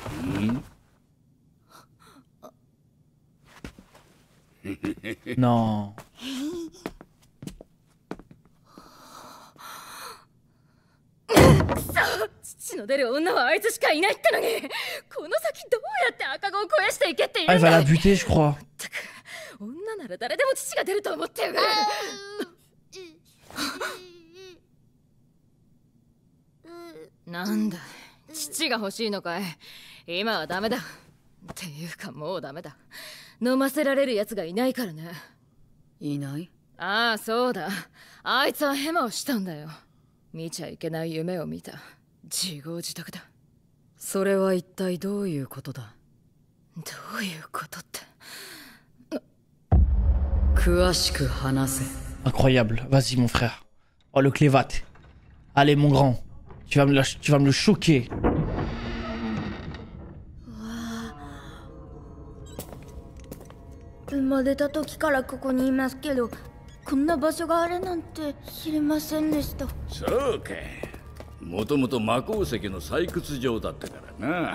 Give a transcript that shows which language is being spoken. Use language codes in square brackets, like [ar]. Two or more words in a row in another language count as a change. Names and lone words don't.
[fr] Non. [ja] 父の出る女はあいつしかいないってのに、この先どうやって赤子を肥やしていけっていうん [fr] Ah, [ja] だ。 [fr] il va la buter, je crois. [ja] 女なら誰でも父が出ると思ってやがる。なんだ、父が欲しいのかい。今はダメだ。っていうかもうダメだ。飲ませられるやつがいないからね。いない？ああ、そうだ。あいつはヘマをしたんだよ。見ちゃいけない夢を見た。自業自得だ。それは一体どういうことだ？どういうことって。詳しく話せ。 [fr] Incroyable. Vas-y, mon frère. Oh, le clévat. Allez, mon grand. Tu vas me le choquer. [ja] 生まれた時からここにいますけど、こんな場所があるなんて知りませんでした。そうか。もともと魔鉱石の採掘場だったからな。